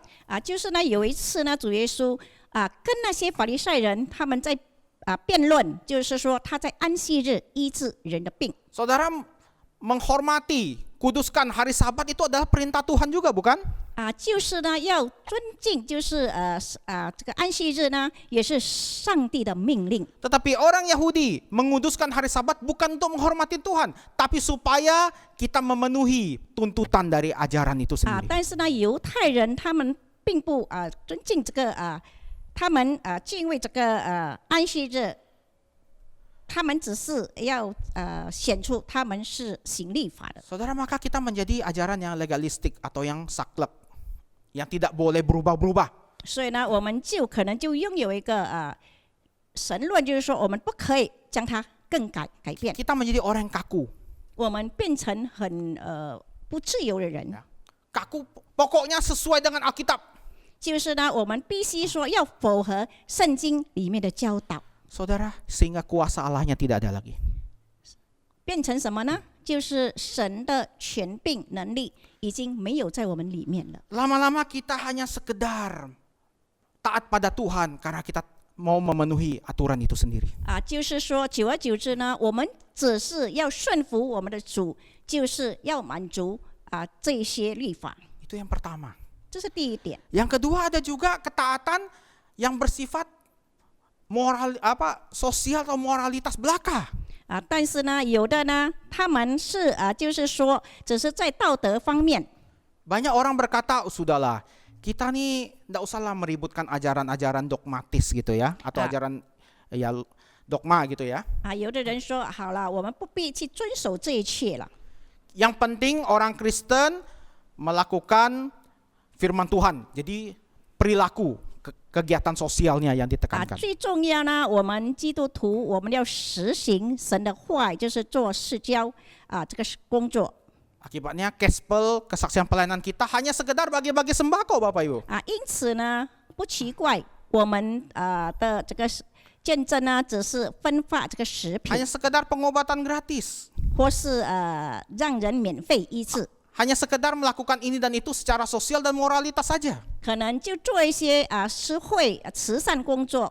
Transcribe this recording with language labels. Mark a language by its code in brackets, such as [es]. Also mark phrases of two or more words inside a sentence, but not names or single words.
[zh] 就是呢，有一次呢，主耶稣跟那些法利赛人他们在辩论，就是说他在安息日医治人的病。 [id] Saudara menghormati, kuduskan hari Sabat itu adalah perintah Tuhan juga, bukan? [zh] 就是呢要尊敬，就是这个安息日呢也是上帝的命令。 [id] Tetapi orang Yahudi menguduskan hari Sabat bukan untuk menghormati Tuhan, tapi supaya kita memenuhi tuntutan dari ajaran itu sendiri. [zh] 但是呢，犹太人他们并不尊敬这个他们敬畏这个安息日，他们只是要显出他们是行律法的。 [id] Saudara, maka kita menjadi ajaran yang legalistik atau yang saklek, yang tidak boleh berubah-berubah. [zh] 所以呢，我们就可能就拥有一个神论，就是说我们不可以将它更改变， [id] Kita menjadi orang yang kaku. [zh] 我们变成很不自由的人。 [id] Kaku pokoknya sesuai dengan Alkitab. [zh] 就是呢，我们必须说要符合圣经里面的教导。 [id] Saudara, sehingga kuasa Allahnya tidak ada lagi. [zh] 变成什么呢？就是神的权柄能力已经没有在我们里面了。 [id] Lama-lama kita hanya sekedar taat pada Tuhan karena kita mau memenuhi aturan itu sendiri. [zh] 就是说，久而久之呢，我们只是要顺服我们的主，就是要满足这些律法。 [id] Itu yang pertama. [zh] 这是第一点。 [id] Yang kedua ada juga ketaatan yang bersifat moral sosial atau moralitas belaka. [zh] 但是呢，有的呢，他们是就是说，只是在道德方面。 [id] Banyak orang berkata, sudahlah, kita nih tidak usahlah meributkan ajaran-ajaran dogmatis gitu ya, atau ajaran ya dogma gitu ya. [zh] 有的人说，好了，我们不必去遵守这一切了。 [id] Yang penting orang Kristen melakukan firman Tuhan, jadi perilaku kegiatan sosialnya yang ditekankan. [zh] 最重要呢，我们基督徒我们要实行神的话，就是做世交这个工作。 [id] Akibatnya Gospel kesaksian pelayanan kita hanya sekedar bagi-bagi sembako, Bapak Ibu. [zh] 因此呢，不奇怪我们的这个见证呢，只是分发这个食品， [id] Hanya sekedar pengobatan gratis. [zh] 或是让人免费医治， [id] Hanya sekedar melakukan ini dan itu secara sosial dan moralitas saja. [zh] 可能就做一些施惠慈善工作。